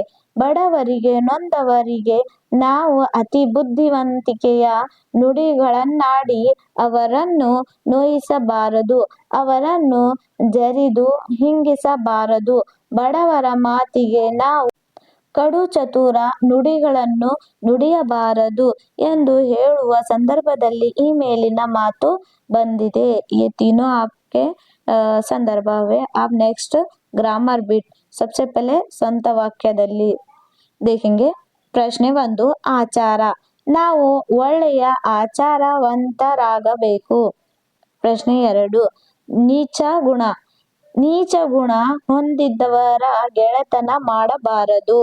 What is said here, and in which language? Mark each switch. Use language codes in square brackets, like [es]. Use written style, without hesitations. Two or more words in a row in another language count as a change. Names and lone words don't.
[kn] ಬಡವರಿಗೆ, ನೊಂದವರಿಗೆ ನಾವು ಅತಿ ಬುದ್ಧಿವಂತಿಕೆಯ ನುಡಿಗಳನ್ನಾಡಿ ಅವರನ್ನು ನೋಯಿಸಬಾರದು, ಅವರನ್ನು ಜರಿದು ಹಿಂಗಿಸಬಾರದು. ಬಡವರ ಮಾತಿಗೆ ನಾವು ಕಡು ಚತುರ ನುಡಿಗಳನ್ನು ನುಡಿಯಬಾರದು ಎಂದು ಹೇಳುವ ಸಂದರ್ಭದಲ್ಲಿ ಈ ಮೇಲಿನ ಮಾತು ಬಂದಿದೆ. [hi] ये तीनों आपके संदर्भ है. आप [en] next grammar bit [hi] सबसे पहले [kn] ಸ್ವಂತ ವಾಕ್ಯದಲ್ಲಿ [hi] ದೇखेंगे. [kn] ಪ್ರಶ್ನೆ 1, ಆಚಾರ. ನಾವು ಒಳ್ಳೆಯ ಆಚಾರವಂತರಾಗಬೇಕು. ಪ್ರಶ್ನೆ 2, ನೀಚ ಗುಣ. ನೀಚ ಗುಣ ಹೊಂದಿದವರ ಗೆಳೆತನ ಮಾಡಬಾರದು.